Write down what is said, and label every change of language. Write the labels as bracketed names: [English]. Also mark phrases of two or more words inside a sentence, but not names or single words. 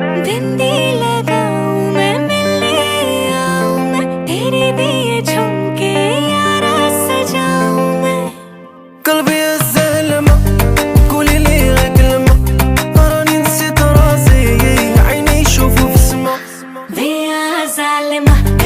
[Hindi] दिन भी लगाऊं मैं, मिलने आऊं मैं, तेरे दिए झुमके यारा सजाऊं मैं. [Arabic] قلبي الزلمة قولي لي غير كلمة، راني نسيت راسي عيني يشوفوا في السما. ويا ظالمة